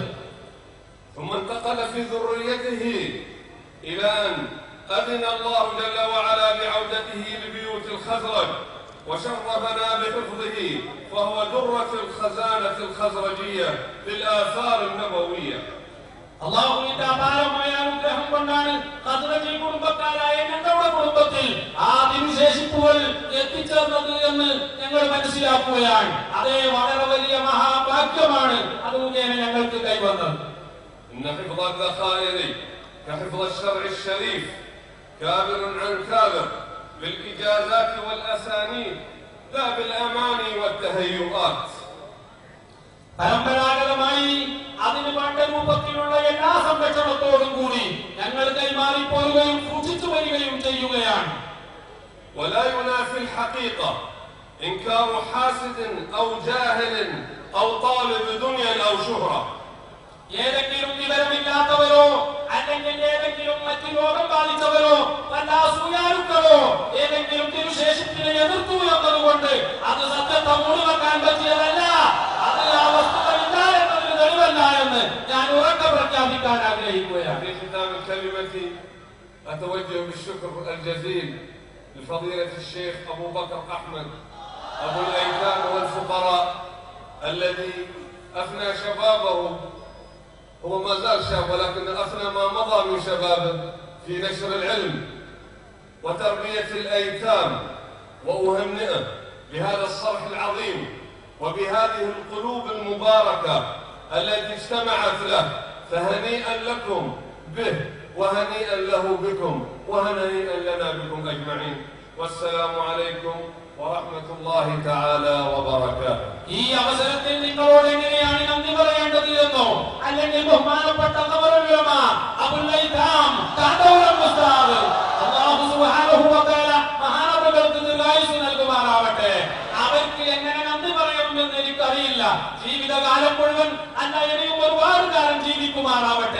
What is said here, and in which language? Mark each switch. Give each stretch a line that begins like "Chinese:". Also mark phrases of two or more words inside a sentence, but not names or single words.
Arabic: ثم انتقل في ذريته إلى أن أذن الله جل وعلا بعودته لبيوت الخزرج وشرفنا بحفظه، فهو درة الخزانة الخزرجية للآثار النبوية.
Malayalam: അല്ലാഹുവിന്റെ അപാരമായ അനുഗ്രഹം കൊണ്ടാണ് ഖസ്റജി കുടുംബക്കാരായ ഞങ്ങളുടെ കുടുംബത്തിൽ ആ വിശേഷിപ്പുകൾ എത്തിച്ചേർന്നത് എന്ന് ഞങ്ങൾ മനസ്സിലാക്കുകയാണ്. അതേ വളരെ വലിയ മഹാഭാഗ്യമാണ് അത് മുഖേന ഞങ്ങൾക്ക് കൈവന്നത്.
Arabic: إن حفظ الذخائر كحفظ الشرع الشريف كابر عن كابر بالإجازات والأسانيد لا بالأماني والتهيؤات.
Malayalam: പരമ്പരാഗതമായി അതിന് വേണ്ട രൂപത്തിലുള്ള എല്ലാ സംരക്ഷണത്തോടും കൂടി ഞങ്ങൾ കൈമാറിപ്പോവുകയും സൂക്ഷിച്ചു വരികയും ചെയ്യുകയാണ്.
Arabic: ولا ينافي الحقيقة إنكار حاسد أو جاهل أو طالب دنيا أو شهرة.
Malayalam: ഏതെങ്കിലും വിവരമില്ലാത്തവരോ അല്ലെങ്കിൽ ഏതെങ്കിലും മറ്റു രോഗം ബാധിച്ചവരോ വല്ല അസൂയാലുക്കളോ ഏതെങ്കിലും തിരുശേഷിപ്പിനെ എതിർത്തു എന്നതുകൊണ്ട് അത് സത്യത്തെ മൂടിവെക്കാൻ പറ്റിയതല്ല, അത് ആ വസ്തുതയില്ല എന്നതിന് തെളിവല്ല എന്ന് ഞാൻ ഉറക്കെ പ്രഖ്യാപിക്കാൻ ആഗ്രഹിക്കുകയാണ്.
Arabic: في ختام كلمتي أتوجه بالشكر الجزيل لفضيلة الشيخ أبو بكر أحمد أبو الأيتام والفقراء الذي أفنى شبابه، هو ما زال شاب ولكن أفنى ما مضى من شبابه في نشر العلم وتربية الأيتام، وأهنئه بهذا الصرح العظيم وبهذه القلوب المباركة التي اجتمعت له، فهنيئا لكم به وهنيئا له بكم وهنيئا لنا بكم أجمعين، والسلام عليكم ورحمة الله تعالى وبركاته.
Malayalam: ഈ അവസരത്തിൽ നിങ്ങളോട് എങ്ങനെയാണ് നന്ദി പറയേണ്ടത് എന്നോ അല്ലെങ്കിൽ ബഹുമാനപ്പെട്ട ഖബറുൽ അബുൽ ഐതാം തഹദൗൽ ഉസ്താദ്
Arabic: الله سبحانه وتعالى
Malayalam: മഹാനവറുകൾക്ക് ദീർഘായുസ്സ് നൽകുമാറാവട്ടെ. അവർക്ക് എങ്ങനെ നന്ദി പറയണമെന്ന് എനിക്കറിയില്ല. ജീവിതകാലം മുഴുവൻ അല്ല ഇനിയും ഒരുപാട് കാലം ജീവിക്കുമാറാവട്ടെ.